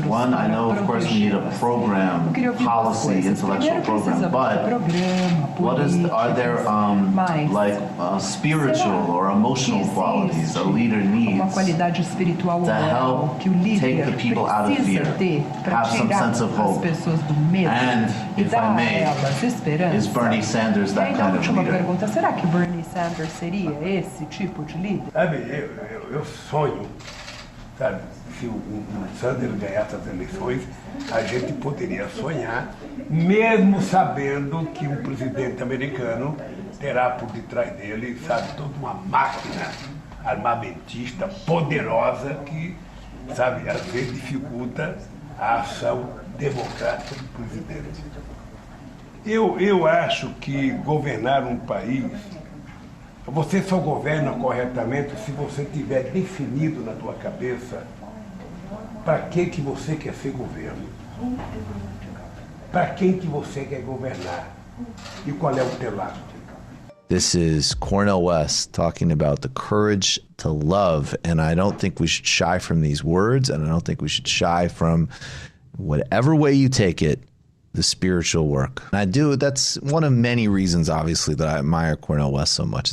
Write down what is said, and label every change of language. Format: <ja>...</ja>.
<en>One, I know, of course, we need a program, policy, intellectual program, but are there spiritual or emotional qualities a leader needs to help take the people out of fear, have some sense of hope, and, if I may, is Bernie Sanders that kind of leader?</en> <pt>Será que Bernie Sanders seria esse tipo de líder? Sabe, eu sonho, sabe, se o Sanders ganhasse as eleições, a gente poderia sonhar, mesmo sabendo que um presidente americano terá por detrás dele, sabe, toda uma máquina armamentista poderosa que, sabe, às vezes dificulta a ação democrática do presidente. Eu acho que governar um país, você só governa corretamente se você tiver definido na tua cabeça para que você quer ser governo, para quem que você quer governar e qual é o teu lado.</pt> <en>This is Cornel West talking about the courage to love. And I don't think we should shy from these words. And I don't think we should shy from, whatever way you take it, the spiritual work. And that's one of many reasons, obviously, that I admire Cornel West so much.</en>